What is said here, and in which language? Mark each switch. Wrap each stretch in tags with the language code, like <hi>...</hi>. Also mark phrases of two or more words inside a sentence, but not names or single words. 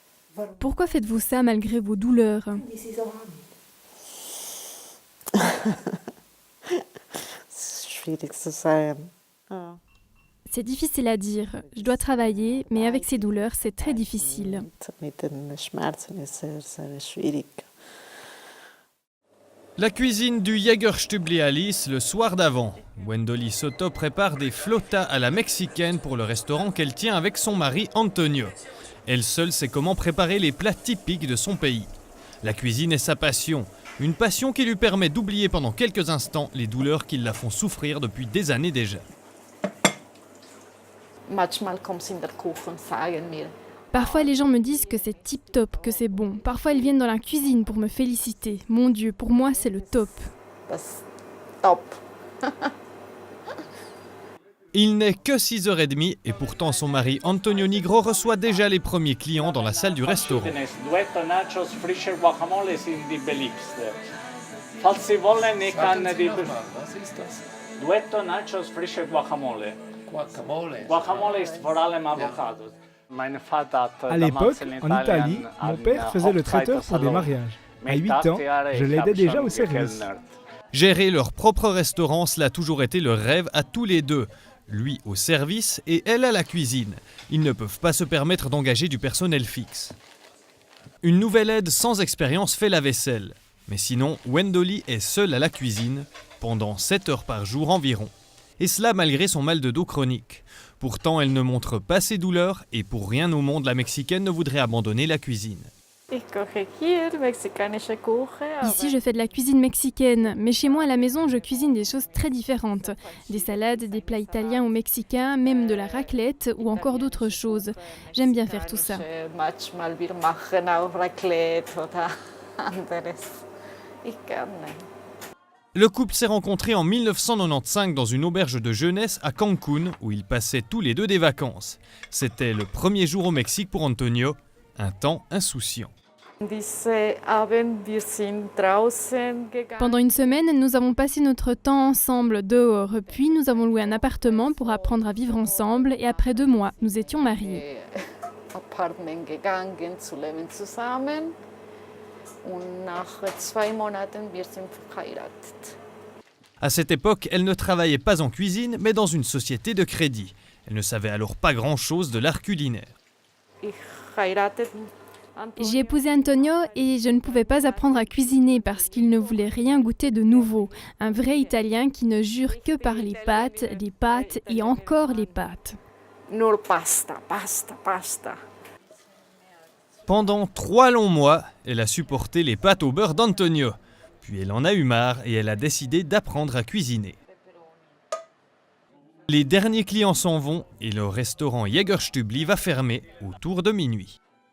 <fr>Pourquoi faites-vous ça malgré vos douleurs?</fr> <de>Schwierig zu sagen. Ja.</de> <fr>C'est difficile à dire. Je dois travailler, mais avec ces douleurs, c'est très difficile.</fr> <de>Mit den Schmerzen ist sehr schwierig.</de> <fr>La cuisine du Jägerstübli Alice le soir d'avant. Wendoli Soto prépare des flautas à la mexicaine pour le restaurant qu'elle tient avec son mari Antonio. Elle seule sait comment préparer les plats typiques de son pays. La cuisine est sa passion, une passion qui lui permet d'oublier pendant quelques instants les douleurs qui la font souffrir depuis des années déjà.</fr> <de>Manchmal kommt sie in der Küche und sagen mir,</de> <fr>Parfois, les gens me disent que c'est tip-top, que c'est bon. Parfois, ils viennent dans la cuisine pour me féliciter. Mon Dieu, pour moi, c'est le top.</fr> <de>das top.</de> <fr>Il n'est que 6h30 et pourtant son mari Antonio Nigro reçoit déjà les premiers clients dans la salle du restaurant.</fr> <de>Duetto nachos, frische Guacamole sind die beliebste. Falls Sie wollen, ich kann die... Was ist das? Duetto nachos, frische Guacamole. Guacamole. Guacamole ist vor allem Avocado. Mein Vater hat</de> <fr>À l'époque, en Italie, mon père faisait le traiteur pour des mariages. À 8 ans, je l'aidais déjà au service. Gérer leur propre restaurant, cela a toujours été le rêve à tous les deux. Lui au service et elle à la cuisine. Ils ne peuvent pas se permettre d'engager du personnel fixe. Une nouvelle aide sans expérience fait la vaisselle. Mais sinon, Wendoli est seule à la cuisine, pendant 7 heures par jour environ. Et cela malgré son mal de dos chronique. Pourtant, elle ne montre pas ses douleurs et pour rien au monde, la Mexicaine ne voudrait abandonner la cuisine.</fr> <de>Ich koche hier mexikanische Küche.</de> <fr>Ici, je fais de la cuisine mexicaine, mais chez moi à la maison, je cuisine des choses très différentes. Des salades, des plats italiens ou mexicains, même de la raclette ou encore d'autres choses. J'aime bien faire tout ça.</fr> <de>Manchmal wir machen auch Raclette oder anderes. Ich gerne.</de> <fr>Le couple s'est rencontré en 1995 dans une auberge de jeunesse à Cancun où ils passaient tous les deux des vacances. C'était le premier jour au Mexique pour Antonio, un temps insouciant. Pendant une semaine, nous avons passé notre temps ensemble dehors, puis nous avons loué un appartement pour apprendre à vivre ensemble et après 2 mois, nous étions mariés.</fr> <de>Apartment gegangen zu leben zusammen und nach 2 Monaten wir sind verheiratet.</de> <fr>À cette époque, elle ne travaillait pas en cuisine mais dans une société de crédit. Elle ne savait alors pas grand-chose de l'art culinaire.</fr> <de>Ich heiratet</de> <fr>J'ai épousé Antonio et je ne pouvais pas apprendre à cuisiner parce qu'il ne voulait rien goûter de nouveau. Un vrai Italien qui ne jure que par les pâtes et encore les pâtes.</fr> <de>nur pasta, pasta, pasta.</de> <fr>Pendant 3 longs mois, elle a supporté les pâtes au beurre d'Antonio. Puis elle en a eu marre et elle a décidé d'apprendre à cuisiner. Les derniers clients s'en vont et le restaurant Jägerstübli va fermer autour de minuit.</fr>